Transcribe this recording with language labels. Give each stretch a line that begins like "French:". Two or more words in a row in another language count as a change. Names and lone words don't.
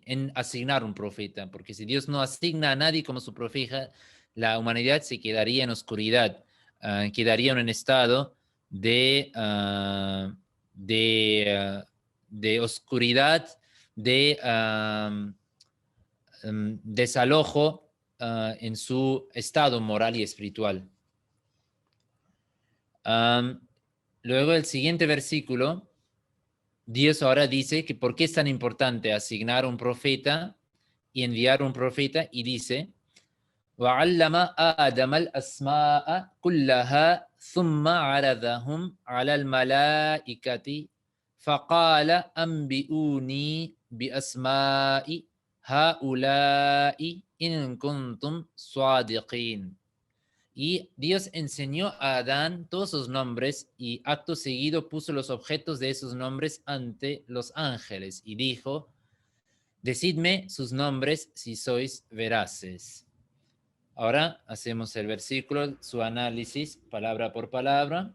Spanish: En asignar un profeta, porque si Dios no asigna a nadie como su profeta, la humanidad se quedaría en oscuridad, quedaría en un estado de, de, de oscuridad, de desalojo en su estado moral y espiritual. Luego el siguiente versículo, Dios ahora dice que por qué es tan importante asignar un profeta y enviar un profeta, y dice,
Arabic: وعلم آدم الأسماء كلها ثم عرضهم على الملائكة فقال أنبئوني بأسماء هؤلاء إن كنتم صادقين.
Spanish: Y Dios enseñó a Adán todos sus nombres y acto seguido puso los objetos de esos nombres ante los ángeles y dijo, decidme sus nombres si sois veraces. Ahora hacemos el versículo, su análisis palabra por palabra.